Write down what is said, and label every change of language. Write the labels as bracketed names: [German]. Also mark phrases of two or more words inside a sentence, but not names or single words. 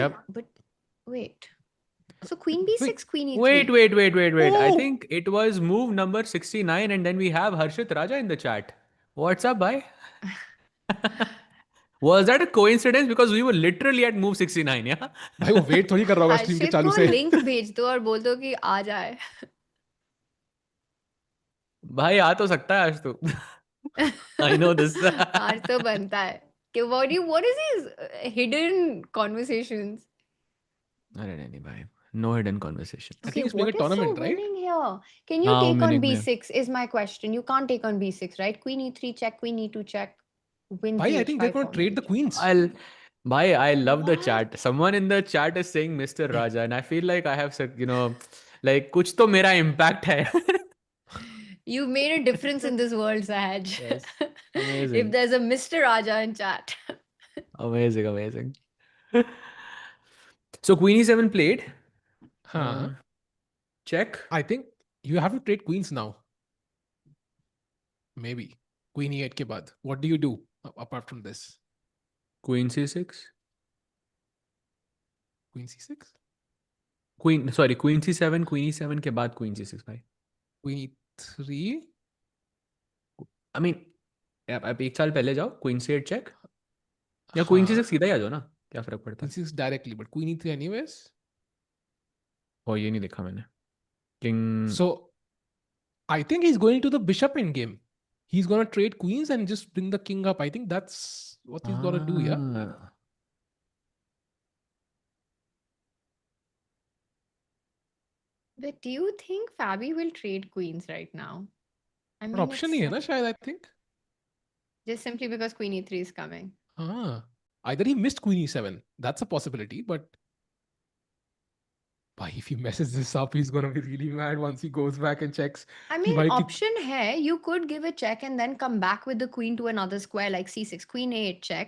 [English] Yep. but wait. So queen b6, queen e3. Wait. I Oh! think it was move number 69, and then we have Harshit Raja in the chat. What's up, bhai? Was that a coincidence? Because we were literally at move 69, yeah? [Hindi] भाई वो wait थोड़ी कर रहा होगा stream के हर्षित चालू को से. लिंक भेज दो और बोल दो कि आ जाए. भाई आ तो सकता है आज तो. [English] I know this. [Hindi] आज तो बनता है. [English] What is these hidden conversations? [Hindi] अरे नहीं भाई. [English] No hidden conversation. I Okay, think it's playing what a is so tournament, right? winning here? Can you [Hindi] हाँ, [English] take on [Hindi] winning में. [English] b6 is my question. You can't take on b6, right? Queen e3 check, queen e2 check, wins Bhai, the I think they're h5 going to trade the formation. queens. I love the What? chat. Someone in the chat is saying Mr. Raja, and I feel like I have said, like [Hindi] कुछ तो मेरा impact है. [English] You made a difference in this world, Sahaj. Yes. If Amazing. there's a Mr. Raja in chat. Amazing. So Queen E7 played. Huh. Check. I think you have to trade queens now. Maybe. Queen E8 [Hindi] के बाद. [English] What do you do apart from this? Queen C6. Queen C6? [Hindi] Queen C7, Queen E7 के बाद Queen C6 भाई. [English] Queen E3? I mean, [Hindi] आप एक साल पहले जाओ, [English] Queen C8 check. [Hindi] या Queen C6 सीधा ही आ जाओ ना, क्या फर्क पड़ता है? [English] Queen C6 directly, but Queen E3 anyways? [Hindi] Oh, ये नहीं देखा मैंने. [English] King. So, I think he's going to the bishop endgame. He's going to trade queens and just bring the king up. I think that's what he's going to do, yeah? But do you think Fabi will trade queens right now? I mean, option it's [Hindi] नहीं है ना शायद, [English] I think. just simply because queen e3 is coming. Either he missed Queen E7. That's a possibility, but if he messes this up, he's going to be really mad once he goes back and checks. I mean, option hai, you could give a check and then come back with the queen to another square like c6, queen a8 check.